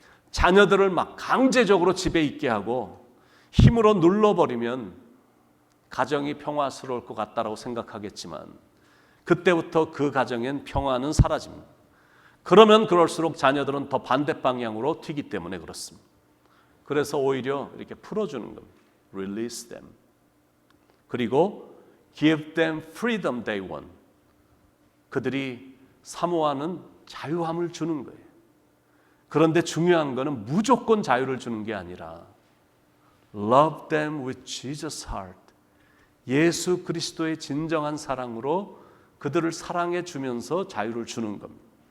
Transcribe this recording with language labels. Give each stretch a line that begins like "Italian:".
Korean: 자녀들을 막 강제적으로 집에 있게 하고 힘으로 눌러버리면 가정이 평화스러울 것 같다라고 생각하겠지만 그때부터 그 가정엔 평화는 사라집니다. 그러면 그럴수록 자녀들은 더 반대 방향으로 튀기 때문에 그렇습니다. 그래서 오히려 이렇게 풀어주는 겁니다.
English: Release them.
Korean: 그리고
English: give them freedom they want.
Korean: 그들이 사모하는 자유함을 주는 거예요. 그런데 중요한 거는 무조건 자유를 주는 게 아니라
English: love them with Jesus' heart.
Korean: 예수 그리스도의 진정한 사랑으로 그들을 사랑해 주면서 자유를 주는 겁니다.